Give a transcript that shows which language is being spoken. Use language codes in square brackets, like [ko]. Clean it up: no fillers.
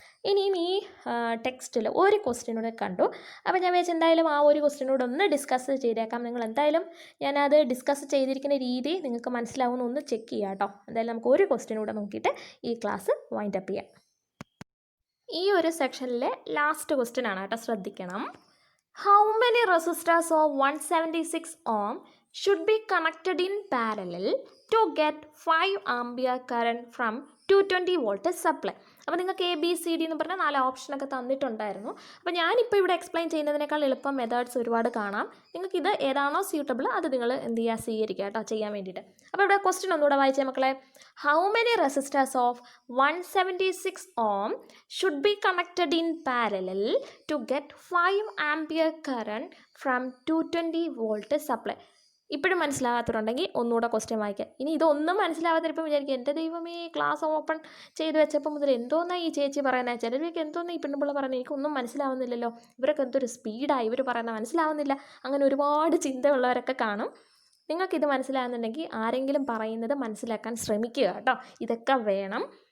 [ml] ഇനിയും ഈ ടെക്സ്റ്റിൽ ഒരു ക്വസ്റ്റ്യനൂടെ കണ്ടു. അപ്പോൾ ഞാൻ വിചാരിച്ചു എന്തായാലും ആ ഒരു ക്വസ്റ്റ്യനോട് ഒന്ന് ഡിസ്കസ് ചെയ്തേക്കാം. നിങ്ങൾ എന്തായാലും ഞാനത് ഡിസ്കസ് ചെയ്തിരിക്കുന്ന രീതി നിങ്ങൾക്ക് മനസ്സിലാവുമെന്ന് ഒന്ന് ചെക്ക് ചെയ്യാം കേട്ടോ. എന്തായാലും നമുക്ക് ഒരു ക്വസ്റ്റ്യനൂടെ നോക്കിയിട്ട് ഈ ക്ലാസ് വൈൻഡ് അപ്പ് ചെയ്യാം. ഈ ഒരു സെക്ഷനിലെ ലാസ്റ്റ് ക്വസ്റ്റ്യൻ ആണ് കേട്ടോ, ശ്രദ്ധിക്കണം. [en] How many resistors of 176 ohm should be connected in parallel to get 5 ampere current from 220 volt supply? [ml] അപ്പോൾ നിങ്ങൾക്ക് ABCD എന്ന് പറഞ്ഞാൽ 4 ഓപ്ഷനൊക്കെ തന്നിട്ടുണ്ടായിരുന്നു. അപ്പോൾ ഞാനിപ്പോൾ ഇവിടെ എക്സ്പ്ലെയിൻ ചെയ്യുന്നതിനേക്കാൾ എളുപ്പം മെത്തേഡ്സ് ഒരുപാട് കാണാം. നിങ്ങൾക്ക് ഇത് ഏതാണോ സ്യൂട്ടബിൾ അത് നിങ്ങൾ എന്ത് ചെയ്യുക, സ്വീകരിക്കുക കേട്ടോ, ചെയ്യാൻ വേണ്ടിയിട്ട്. അപ്പോൾ ഇവിടെ ക്വസ്റ്റ്യൻ ഒന്നുകൂടെ വായിച്ചേ മക്കളെ. [en] How many resistors of 176 ohm should be connected in parallel to get 5 ampere current from 220 volt supply? [ml] ഇപ്പോഴും മനസ്സിലാകാത്തതുണ്ടെങ്കിൽ ഒന്നുകൂടെ ക്വസ്റ്റ്യൻ വായിക്കാം. ഇനി ഇതൊന്നും മനസ്സിലാവാതിരിപ്പം വിചാരിക്കുക, എൻ്റെ ദൈവമേ ക്ലാസ് ഓപ്പൺ ചെയ്ത് വെച്ചപ്പോൾ മുതൽ എന്തോന്നാ ഈ ചേച്ചി പറയുന്നത്, ചിലർക്ക് എന്തോന്നാ ഈ പെണ്ണുപിള്ള പറയുന്നത്, എനിക്കൊന്നും മനസ്സിലാവുന്നില്ലല്ലോ, ഇവരൊക്കെ എന്തൊരു സ്പീഡായി ഇവർ പറയുന്നത്, മനസ്സിലാവുന്നില്ല. അങ്ങനെ ഒരുപാട് ചിന്തയുള്ളവരൊക്കെ കാണും. നിങ്ങൾക്കിത് മനസ്സിലാകുന്നുണ്ടെങ്കിൽ ആരെങ്കിലും പറയുന്നത് മനസ്സിലാക്കാൻ ശ്രമിക്കുക കേട്ടോ. ഇതൊക്കെ വേണം.